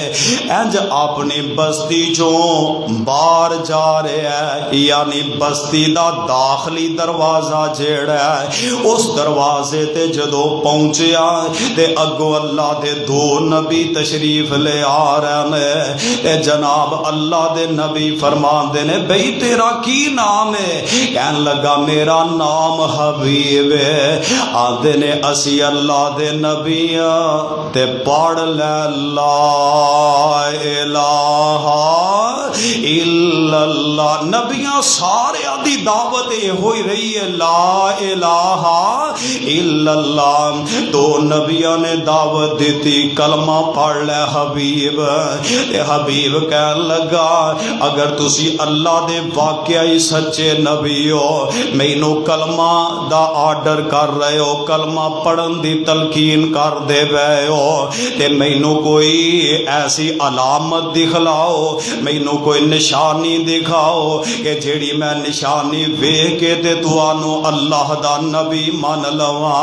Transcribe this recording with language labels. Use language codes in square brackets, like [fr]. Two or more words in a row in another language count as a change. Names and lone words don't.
[pa] انج اپنی بستی چو باہر جا رہا ہے، یعنی بستی دا داخلی دروازہ جیہڑا ہے اس دروازے تے جدوں پہنچیا تے اگوں اللہ دے دو نبی تشریف لے آ رہے نے. تے جناب اللہ دے نبی فرماندے نے، بئی تیرا کی نام ہے? کہن لگا میرا نام حبیب ہے. آندے نے اسی اللہ دے نبیاں تے پڑھ لے [ar] لا إله إلا الله. [pa] نبیاں سارے دی دعوت ہو رہی ہے [ar] لا إله إلا الله. [pa] دو نبیاں نے دعوت دی کلمہ پڑھ لے حبیب. تے حبیب کہن لگا اگر تسی اللہ دے واقعی ہی سچے نبی ہو، مینوں کلمہ دا آرڈر کر رہے ہو، کلمہ پڑھن دی تلقین کر دے پئے ہو، تے مینوں کوئی ایسی علامت دکھلاؤ، مینوں کوئی نشانی دکھاؤ کہ جیہڑی میں نشانی ویکھ کے تے تہانوں اللہ دا نبی من لواں.